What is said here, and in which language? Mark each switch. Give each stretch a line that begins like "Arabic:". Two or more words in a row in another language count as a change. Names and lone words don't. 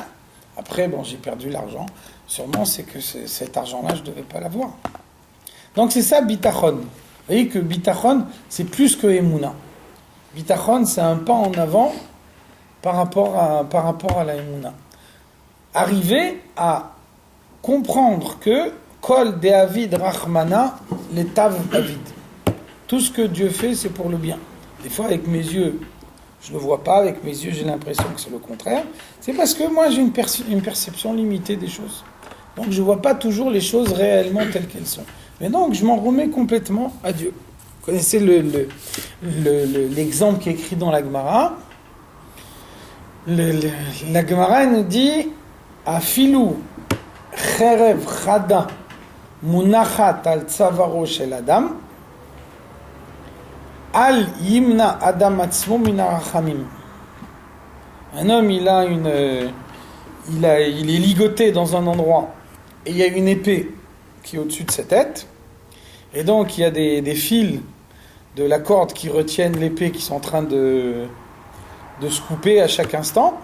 French: Après, bon, j'ai perdu l'argent, sûrement c'est que cet argent-là, je ne devais pas l'avoir. Donc c'est ça, bitachon. Vous voyez que bitachon, c'est plus que émouna. Bitachon, c'est un pas en avant par rapport à la émouna. Arriver à comprendre que
Aramaic: כל דעביד רחמנא לטב עביד.
French: Tout ce que Dieu fait, c'est pour le bien. Des fois, avec mes yeux, je ne le vois pas. Avec mes yeux, j'ai l'impression que c'est le contraire. C'est parce que moi, j'ai une perception limitée des choses. Donc, je ne vois pas toujours les choses réellement telles qu'elles sont. Mais donc, je m'en remets complètement à Dieu. Vous connaissez l'exemple qui est écrit dans la Gemara. La Gemara nous dit «
Hebrew: אפילו חרב חדה מונחת על צווארו של אדם אל ימנע אדם עצמו מן הרחמים.
French: Un homme, il est ligoté dans un endroit et il y a une épée qui est au-dessus de sa tête. Et donc il y a des fils de la corde qui retiennent l'épée qui sont en train de se couper à chaque instant.